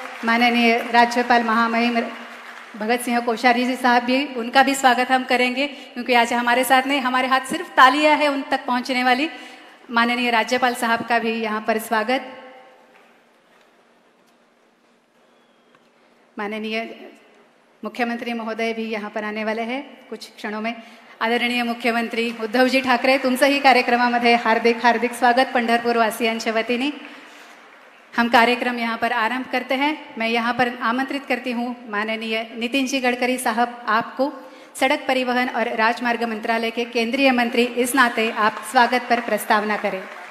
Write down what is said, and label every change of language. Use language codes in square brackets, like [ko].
[hi] माननीय राज्यपाल महामहिम भगत सिंह कोश्यारी जी साहब भी, उनका भी स्वागत हम करेंगे क्योंकि आज हमारे साथ नहीं, हमारे हाथ सिर्फ तालियां है उन तक पहुंचने वाली. माननीय राज्यपाल साहब का भी यहाँ पर स्वागत. माननीय मुख्यमंत्री महोदय भी यहाँ पर आने वाले हैं कुछ क्षणों में। [mr] आदरणीय मुख्यमंत्री उद्धवजी ठाकरे, तुमचंही कार्यक्रमामध्ये हार्दिक हार्दिक स्वागत पंढरपूर वासियांच्या वतीने। [hi] हम कार्यक्रम यहाँ पर आरंभ करते हैं। मैं यहाँ पर आमंत्रित करती हूँ माननीय नितिन जी गडकरी साहब, आपको सड़क परिवहन और राजमार्ग मंत्रालय के केंद्रीय मंत्री, इस नाते आप स्वागत पर प्रस्तावना करें।